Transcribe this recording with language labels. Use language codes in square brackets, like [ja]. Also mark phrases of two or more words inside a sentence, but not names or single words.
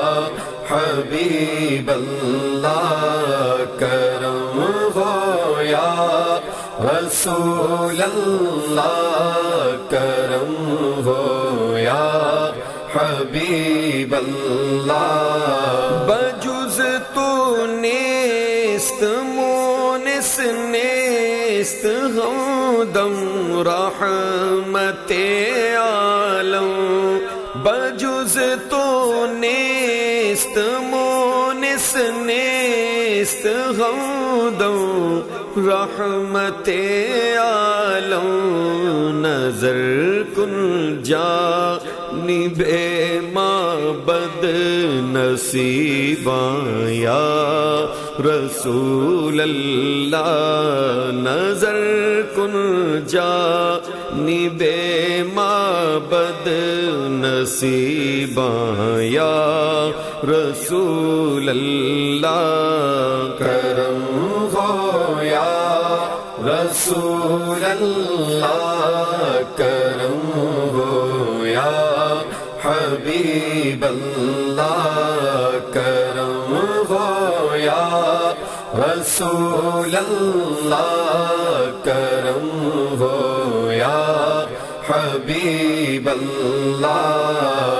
[ur] حبیب اللہ، کرم ہو یا رسول اللہ، کرم ہو یا حبیب اللہ۔ [fa] بجز تو نیست مونس نیست ہمدم رحمت عالم، بجز تو نیست مونس نیست ہمدم رحمت عالم، نظر کن جانب معبد نصیباں یا رسول اللہ، نظر کن جانب معبد نصیباں یا [ur] رسول اللہ، کرم ہو یا رسول اللہ، کرم ہو یا حبیب اللہ، کرم ہو یا رسول اللہ، کرم ہو یا حبیب اللہ۔